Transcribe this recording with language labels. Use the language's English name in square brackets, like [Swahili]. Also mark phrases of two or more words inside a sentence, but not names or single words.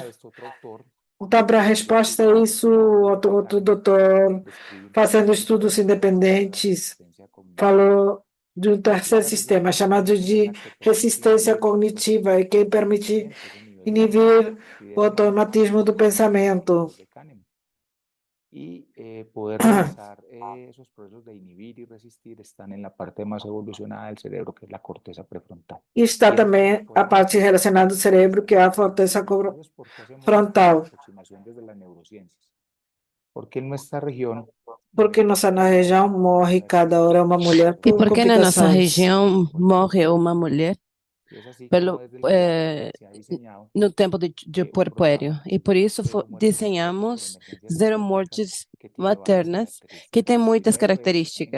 [Portuguese] Então, para a resposta a isso, outro doutor, fazendo estudos independentes, falou de um terceiro sistema chamado de resistência cognitiva, que permite inibir o automatismo do pensamento. [Spanish] Poder realizar esos procesos de inhibir y resistir están en la parte más evolucionada del cerebro, que es la corteza prefrontal. [Portuguese] E está também a parte relacionada do cérebro, que é a corteza frontal. [Spanish] Porque en nuestra región, [Portuguese] Porque nossa região morre cada hora uma mulher E por por que na nossa complicações. região morre uma mulher pelo, no tempo de puerpério? E por isso desenhamos zero mortes maternas, que tem muitas características.